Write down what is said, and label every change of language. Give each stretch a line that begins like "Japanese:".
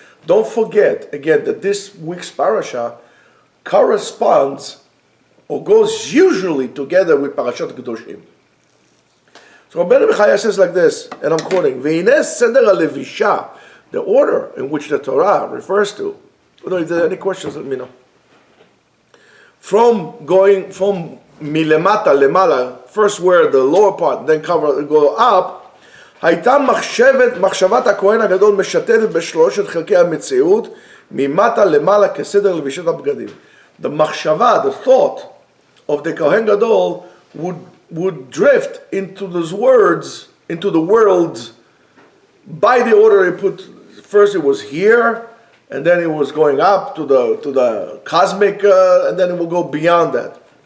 English: Don't forget, again, that this week's parasha corresponds or goes usually together with Parashat Kedoshim. So Rabbeinu Bechaya says like this, and I'm quoting,
Hebrew: V'hineh seder halevisha,
English: the order in which the Torah refers to. If there are any questions, let me know. From milemata lemala, first where the lower part, then go up,
Hebrew: הייתה מחשבת הכהן הגדול משתתת בשלושת חלקי המציאות ממטה למעלה כסדר לבישת הבגדים.
English: The machshava, the thought of the Kohen Gadol would drift into those words, into the worlds, by the order he put. First it was here, and then it was going up to the cosmic, and then it will go beyond that.